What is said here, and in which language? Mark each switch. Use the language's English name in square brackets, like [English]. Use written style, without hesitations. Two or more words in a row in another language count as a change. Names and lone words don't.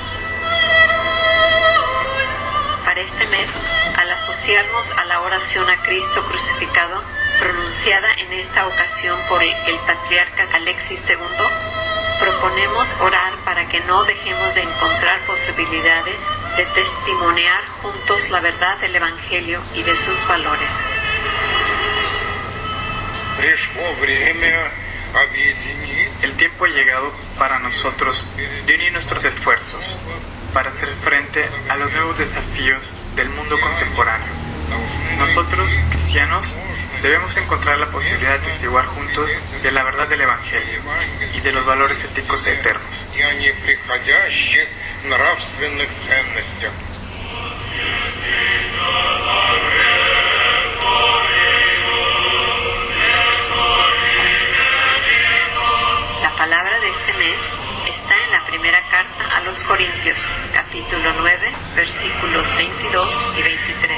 [Spanish] Para este mes, al asociarnos a la oración a Cristo crucificado, pronunciada en esta ocasión por el patriarca Alexis II, proponemos orar para que no dejemos de encontrar posibilidades de testimoniar juntos la verdad del Evangelio y de sus valores. [Russian] Пришло время объединить [Spanish] El tiempo ha llegado para nosotros de unir nuestros esfuerzos para hacer frente a los nuevos desafíos del mundo contemporáneo. Nosotros, cristianos, debemos encontrar la posibilidad de testiguar juntos de la verdad del Evangelio y de los valores éticos eternos. [Russian] и о неприходящих нравственных ценностях. [Spanish] La palabra de este mes está en la primera carta a los Corintios, capítulo 9, versículos 22 y 23.